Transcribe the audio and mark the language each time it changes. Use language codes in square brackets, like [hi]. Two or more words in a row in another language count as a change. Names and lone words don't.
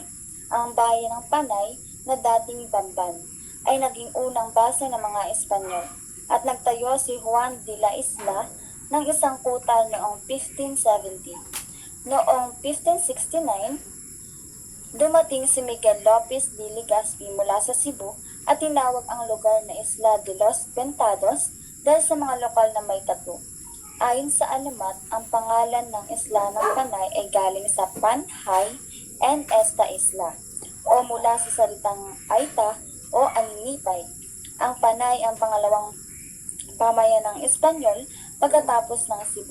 [tl] Ang bayan ng Panay, na dating Bamban, ay naging unang base ng mga Espanyol at nagtayo si Juan de la Isla ng isang kuta noong 1570. Noong 1569, dumating si Miguel Lopez de Legazpi mula sa Cebu at tinawag ang lugar na Isla de los Ventados dahil sa mga lokal na may tattoo. Ayon sa alamat, ang pangalan ng isla ng Panay ay galing sa Panhay and [es] esta isla [tl] o mula sa salitang Aita o Aninipay. Ang Panay ang pangalawang pamayan ng Espanyol pagkatapos ng Cebu.